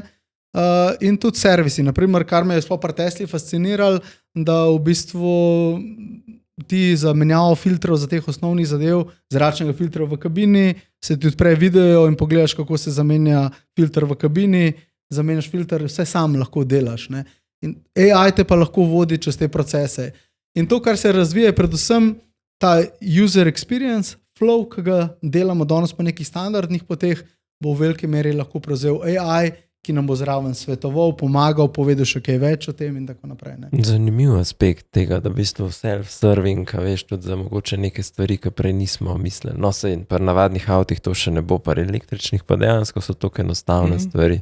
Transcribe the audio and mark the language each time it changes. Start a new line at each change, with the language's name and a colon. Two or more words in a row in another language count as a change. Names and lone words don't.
Slovenian: In tudi servisi, naprimer, kar me je sploh pri Tesli fasciniralo, da v bistvu ti za menjavo filtrov za teh osnovnih zadev, zračnega filtra v kabini, se ti odpre video in pogledaš, kako se zamenja filter v kabini, zamenjaš filter, vse sam lahko delaš, ne. In AI te pa lahko vodi čez te procese. In to, kar se razvije, predvsem ta
English: user experience, flow,
Slovenian: ki ga delamo danes po nekih standardnih poteh, bo v veliki meri lahko prevzel AI, ki nam bo zraven svetoval, pomagal, povedal še kaj več o tem in tako naprej. Ne? Zanimiv aspekt tega, da v bistvu self-serving, veš, tudi za mogoče neke stvari, ki prej nismo mislili. No, sej pri navadnih avtih to še ne bo, pri električnih pa dejansko so to enostavne stvari.